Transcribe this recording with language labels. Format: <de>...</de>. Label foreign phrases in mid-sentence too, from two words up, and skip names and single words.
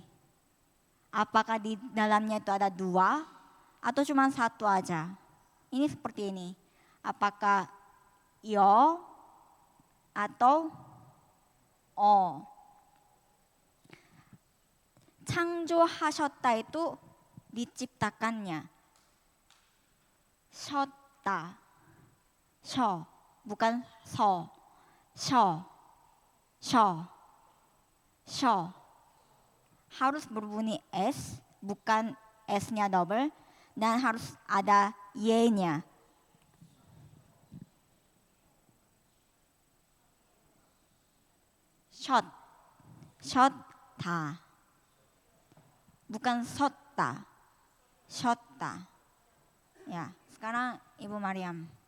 <id>Apakah di dalamnya itu ada dua atau cuma satu aja? Ini seperti ini. Apakah yo atau o? 창조하셨다 itu diciptakannya.</id> <ko>셨다. 셔,</ko> <id>bukan so.</id> <ko>셔.</ko> <id>Harus berbunyi S, bukan S-nya double, dan harus ada Y-nya.</id> <ko>셔다. Bukan 섰다. 셔다.</ko> <id>Ya, sekarang Ibu Mariam.</id>